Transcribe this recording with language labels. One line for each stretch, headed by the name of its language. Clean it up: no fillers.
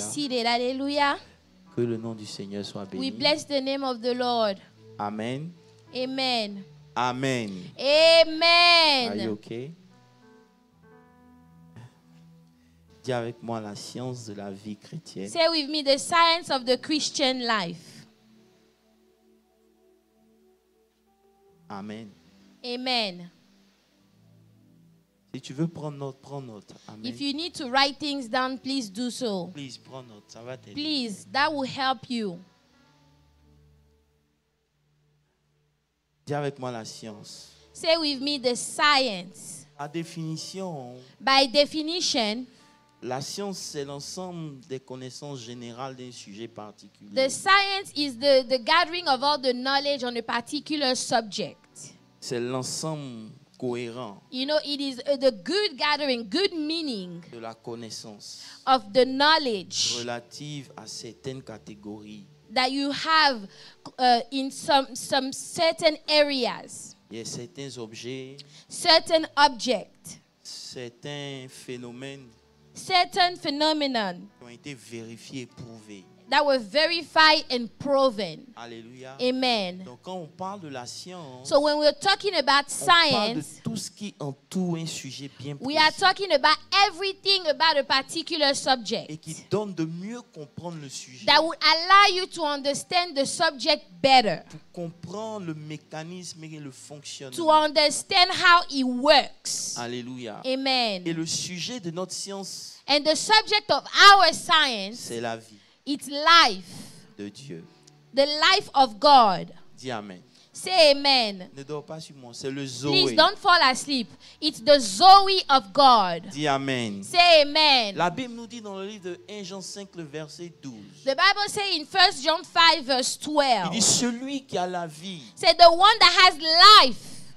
English: seated. Hallelujah.
French: Que le nom du Seigneur soit béni.
English: We bless the name of the Lord. Amen. Amen. Amen. Are you Amen. okay?
French: Dis avec moi la science de la vie chrétienne.
English: Say with me the science of the Christian life. Amen. Amen.
French: Si tu veux prendre note, prends note. Amen.
English: If you need to write things down, please do so.
French: Please, prends note. Ça va t'aider.
English: Please, that will help you.
French: Dis avec moi la science.
English: Say with me the science.
French: À définition,
English: By definition,
French: la science, c'est l'ensemble des connaissances générales d'un sujet particulier.
English: the science is the gathering of all the knowledge on a particular subject.
French: C'est l'ensemble cohérent
English: You know, it is the good gathering, good meaning
French: de la connaissance
English: of the knowledge
French: relative à certaines catégories.
English: that you have in some certain areas,
French: Il y a certains objets,
English: certain object,
French: certains phénomènes
English: certain phenomenon
French: qui ont été vérifiés et prouvés.
English: that were verified and proven. Alléluia. Amen.
French: Donc quand on parle de la science,
English: So when we're talking about
French: on parle de
English: science,
French: tout ce qui entoure un sujet bien
English: we are
French: précis
English: talking about everything about a particular
French: et
English: subject
French: qui donne de mieux comprendre le sujet,
English: that would allow you to understand the subject better,
French: pour comprendre le mécanisme et le
English: to
French: fonctionnement.
English: understand how it works.
French: Alléluia. Et Amen. le sujet de notre science,
English: And the subject of our science,
French: c'est la vie
English: it's life,
French: de Dieu.
English: the life of God.
French: Dis Amen.
English: Say amen.
French: Ne dors pas sur moi, c'est le
English: Please
French: Zoé.
English: don't fall asleep. It's the Zoe of God.
French: Dis Amen.
English: Say amen.
French: La Bible nous dit dans le livre de 1 Jean 5, le verset 12.
English: The Bible says in 1 John 5 verse
French: Il
English: 12,
French: dit celui qui a la vie,
English: say the one that has life,